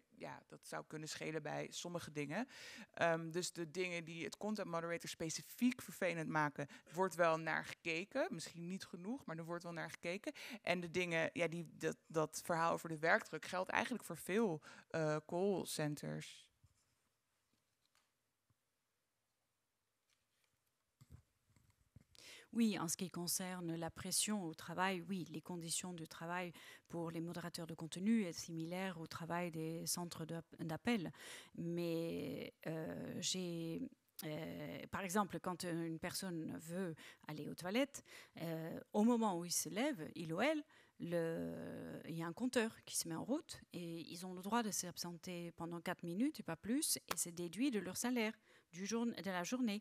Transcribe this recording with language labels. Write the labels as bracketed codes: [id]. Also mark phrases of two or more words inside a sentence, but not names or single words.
[nl] Ja, dat zou kunnen schelen bij sommige dingen. Dus de dingen die het [en] content moderator [nl] specifiek vervelend maken, wordt wel naar gekeken. Misschien niet genoeg, maar er wordt wel naar gekeken. En de dingen, dat verhaal over de werkdruk geldt eigenlijk voor veel callcenters. [fr] Oui, en ce qui concerne la pression au travail, oui, les conditions de travail pour les modérateurs de contenu est similaire au travail des centres d'appel. Mais par exemple, quand une personne veut aller aux toilettes, au moment où il se lève, il ou elle, il y a un compteur qui se met en route et ils ont le droit de s'absenter pendant 4 minutes et pas plus, et c'est déduit de leur salaire de la journée.